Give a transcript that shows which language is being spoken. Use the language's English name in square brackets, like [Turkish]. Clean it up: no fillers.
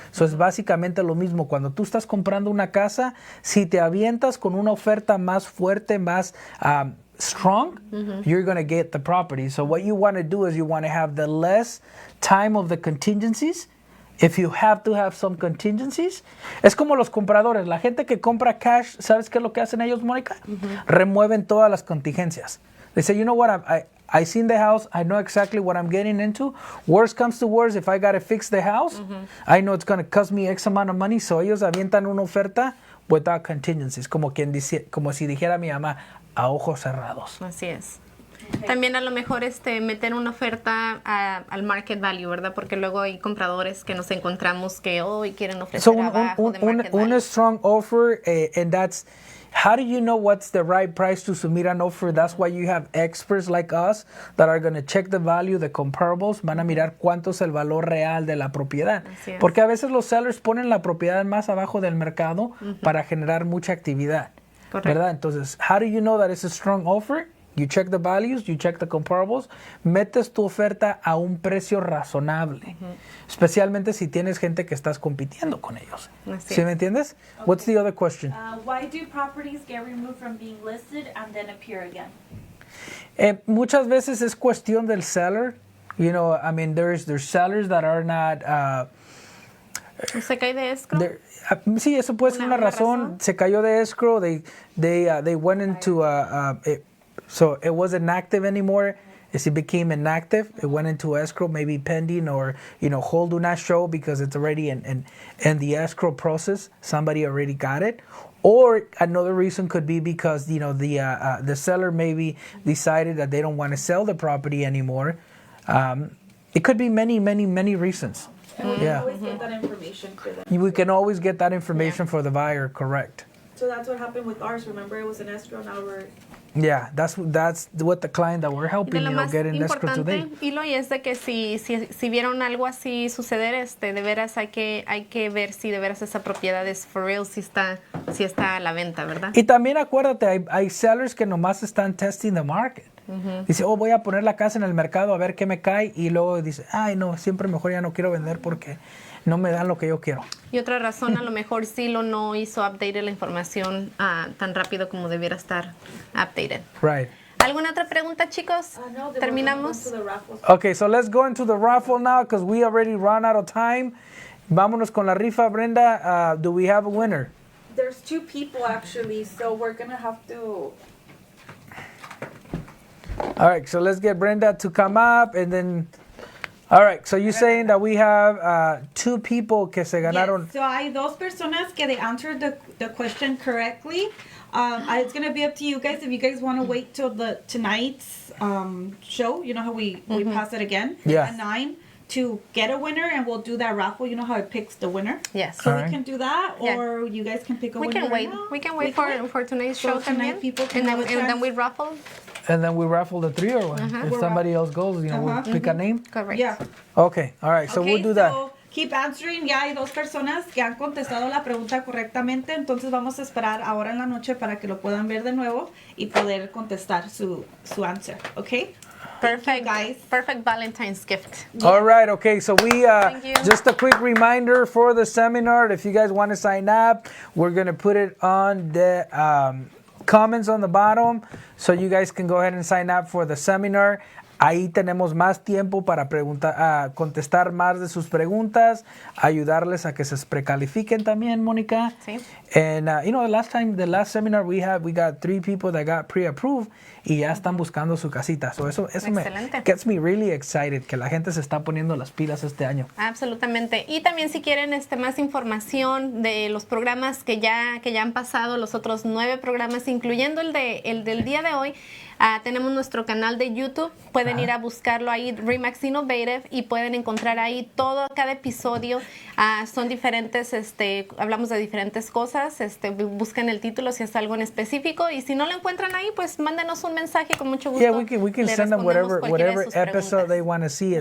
[Spanish] So es básicamente lo mismo. Cuando tú estás comprando una casa, si te avientas con una oferta más fuerte, más [English] strong, you're going to get the property. So what you want to do is you want to have the less time of the contingencies. If you have to have some contingencies, [Spanish] es como los compradores. La gente que compra cash, ¿sabes qué es lo que hacen ellos, Mónica? Remueven todas las contingencias. [English] They say, you know what, I seen the house, I know exactly what I'm getting into. Worst comes to worst, if I got to fix the house, I know it's going to cost me X amount of money. [Spanish] So ellos avientan una oferta [English] without contingencies, [Spanish] como si dijera mi mamá, a ojos cerrados. Así es. También a lo mejor meter una oferta al market value, ¿verdad? Porque luego hay compradores que nos encontramos que hoy quieren ofrecer abajo de market value. [English] Una strong offer, and that's, how do you know what's the right price to submit an offer? That's why you have experts like us that are going to check the value, the comparables, [Spanish] van a mirar cuánto es el valor real de la propiedad. Porque a veces los sellers ponen la propiedad más abajo del mercado para generar mucha actividad. Correcto. ¿Verdad? [English] Entonces, how do you know that it's a strong offer? You check the values, you check the comparables, [Spanish] metes tu oferta a un precio razonable, especialmente si tienes gente que estás compitiendo con ellos. ¿Sí me entiendes? [English] Okay. What's the other question? Why do properties get removed from being listed and then appear again? [Spanish] Muchas veces es cuestión del seller. [English] You know, I mean, there's sellers that are not... [Spanish] ¿Se cae de escrow? Sí, eso puede ser una razón. Se cayó de escrow. [English] They went into... So it wasn't active anymore. As it became inactive, it went into escrow, maybe pending or, hold do not show because it's already in the escrow process. Somebody already got it. Or another reason could be because, the seller maybe decided that they don't want to sell the property anymore. It could be many, many, many reasons. And we can always get that information for them. We can always get that information for the buyer, correct. So that's what happened with ours. Remember, it was an escrow, now we're... Yeah, that's what the client that we're helping, get in escrow today. [Spanish] Eloy, es de que si vieron algo así suceder, de veras hay que ver si de veras esa propiedad es [English] for real, [Spanish] si está a la venta, ¿verdad? Y también acuérdate, hay sellers que nomás están [English] testing the market. [Spanish] Dice, voy a poner la casa en el mercado a ver qué me cae, y luego dice, ay no, siempre mejor ya no quiero vender porque no me dan lo que yo quiero. Y otra razón, a lo mejor Silo no hizo update la información tan rápido como debiera estar updated. [English] Right. [Spanish] ¿Alguna otra pregunta, chicos? No, ¿Terminamos? [English] Okay, so let's go into the raffle now because we already run out of time. [Spanish] Vámonos con la rifa, [English] Brenda. Do we have a winner? There's 2 people actually, so we're gonna have to... All right, so let's get Brenda to come up and then... All right, so you're saying that we have 2 people [Spanish] que se ganaron. [English] Yes, so [Spanish] hay 2 personas que [English] they answered the question correctly. It's going to be up to you guys if you guys want to wait till tonight's show. You know how we pass it again at 9 to get a winner, and we'll do that raffle. You know how it picks the winner? Yes. So All right. we can do that, or you guys can pick a winner. We can wait for tonight's show tonight [Spanish] también. [English] people can And have a then chance. we raffle. And then we raffle the 3 or what? If somebody else goes, we'll pick a name. Correct. Yeah. Okay, all right, so we'll do that. So keep answering. [Spanish] Ya hay 2 personas que han contestado la pregunta correctamente, entonces vamos a esperar ahora en la noche para que lo puedan ver de nuevo y poder contestar su answer, okay? [English] Perfect, guys. Perfect Valentine's gift. All right, okay, so we, Thank you. just a quick reminder for the seminar, if you guys want to sign up, we're going to put it on the comments on the bottom, so you guys can go ahead and sign up for the seminar. [Spanish] Ahí tenemos más tiempo para contestar más de sus preguntas, ayudarles a que se precalifiquen también, Mónica. Sí. [English] And the last seminar we got 3 people that got pre-approved [Spanish] y ya están buscando su casita. So eso [English] gets me really excited [Spanish] que la gente se está poniendo las pilas este año. Absolutamente. Y también si quieren más información de los programas que ya han pasado, los otros 9 programas, incluyendo el del día de hoy, tenemos nuestro canal de YouTube. Pueden ir a buscarlo ahí, Remax Innovative, y pueden encontrar ahí cada episodio. Son diferentes, hablamos de diferentes cosas. Busquen el título si es algo en específico, y si no lo encuentran ahí, pues mándenos un mensaje, con mucho gusto. [English] Yeah, we can send them whatever episode they want to see it.